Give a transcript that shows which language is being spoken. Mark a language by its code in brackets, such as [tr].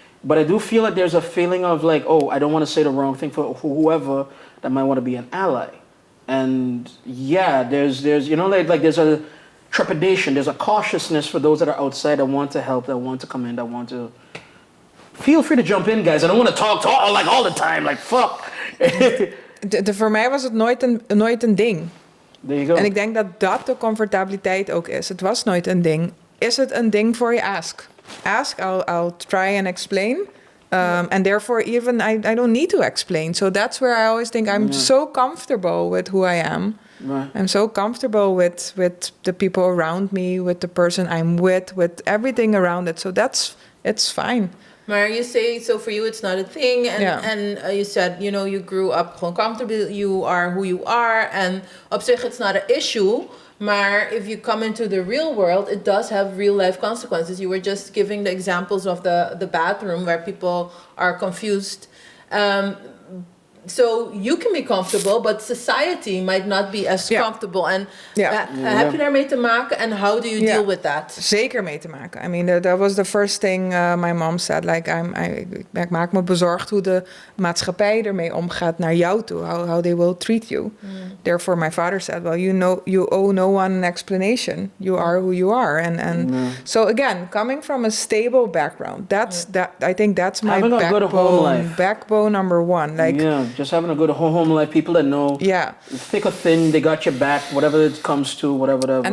[en] But I do feel like there's a feeling of like, oh, I don't want to say the wrong thing for whoever that might want to be an ally. And yeah, there's like there's a trepidation, there's a cautiousness for those that are outside that want to help, that want to come in, that want to... Feel free to jump in, guys. I don't want to talk all the time, like fuck. [nl] Voor mij was het nooit een ding. [en] There you go. [nl] En ik denk dat de comfortabiliteit ook is. Het was nooit een ding. Is het een ding voor je? [en] Ask. Ask, I'll try and explain. And therefore, even I don't need to explain. So that's where I always think I'm so comfortable with who I am. Right. I'm so comfortable with the people around me, with the person I'm with everything around it. So it's fine. [nl] Maar [en] you say, so for you it's not a thing. And you said, you grew up gewoon comfortable. You are who you are. And [nl] op zich [en] it's not an issue. [nl] Maar [en] if you come into the real world, it does have real life consequences. You were just giving the examples of the bathroom where people are confused. so you can be comfortable, but society might not be as comfortable. And [nl] heb je daarmee te maken? [en] And how do you deal with that? [nl] Zeker mee te maken. [en] I mean, that was the first thing my mom said. [nl] Like, ik maak me bezorgd hoe de maatschappij ermee omgaat naar jou toe. [en] How they will treat you. Therefore, my father said, well, you owe no one an explanation. You are who you are. And so again, coming from a stable background, I think that's my having a good home life. Backbone number one. Like, just having a good home life. People that know, thick or thin, they got your back, whatever it comes to, whatever.